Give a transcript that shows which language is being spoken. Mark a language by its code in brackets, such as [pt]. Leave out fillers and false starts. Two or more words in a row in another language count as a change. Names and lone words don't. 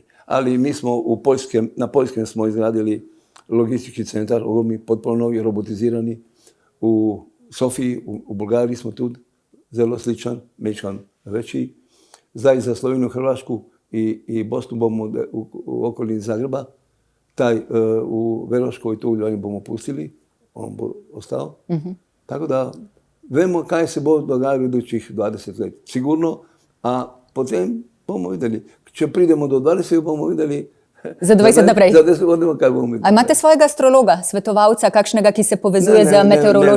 [hr] Ali mi smo na Poljskem smo izgradili logistički centar, mi potpuno novi, robotizirani. U Sofiji, u Bulgariji smo tu, zelo sličan, mečkan veći. Zdaj za Sloveniju, Hrvašku i Bosnu bomo u okolini Zagreba. Taj u Veroškoj tu Ljubljani bomo pustili, on bo ostao. [sl] Tako da vemo kaj se bo dogajalo v idućih 20 let. Sigurno, a potem bomo videli. Če pridemo do 20, bomo videli. Za 20 naprej. Za 10 bomo kaj bomo videli. A imate svojega astrologa, svetovalca, kakšnega, ki se povezuje z meteorološkim?